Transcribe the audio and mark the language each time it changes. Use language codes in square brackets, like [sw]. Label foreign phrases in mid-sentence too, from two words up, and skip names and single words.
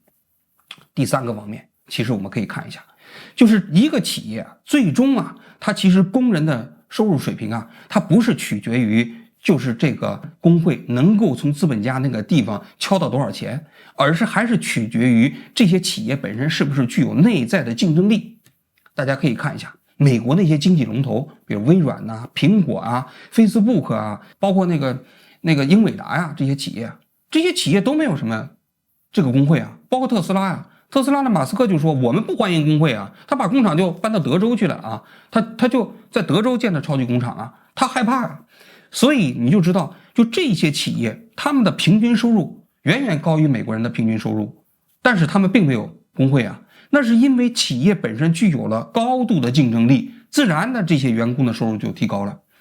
[zh] 第三個方面，其實我們可以看一下，就是一個企業啊，最終啊，它其實工人的收入水平啊，它不是取決於就是這個工會能夠從資本家那個地方敲到多少錢，而是還是取決於這些企業本身是不是具有內在的競爭力。大家可以看一下美國那些經濟龍頭，比如微軟啊、蘋果啊、Facebook 啊，包括那個英偉達呀，这些企業都沒有什麼這個工會啊，包括特斯拉呀。特斯拉的馬斯克就說我們不歡迎工會啊，他把工廠就搬到德州去了啊，他就在德州建了超級工廠啊，他害怕啊。所以你就知道，就這些企業他們的平均收入遠遠高於美國人的平均收入，但是他們並沒有工會啊，那是因為企業本身具有了高度的競爭力，自然的這些員工的收入就提高了。